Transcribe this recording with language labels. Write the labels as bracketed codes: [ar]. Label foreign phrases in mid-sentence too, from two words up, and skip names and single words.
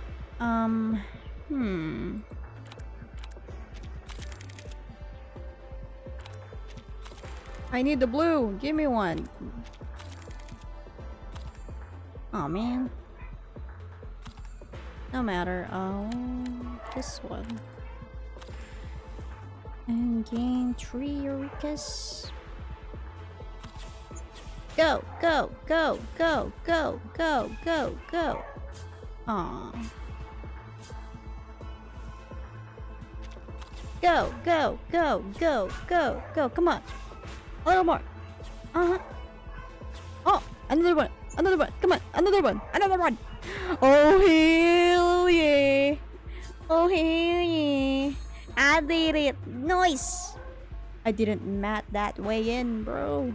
[en] I need the blue. Give me one. Oh man. No matter. Oh, this one. And gain 3 Eurekas. Go, go, go, go, go, go, go, go. Aww. Go, go, go, go, go, go. Come on. A little more. Uh-huh. Oh, another one. Another one. Come on. Another one. Another one. Oh, hell yeah. Oh, hell yeah. I did it. Nice. I didn't map that way in, bro.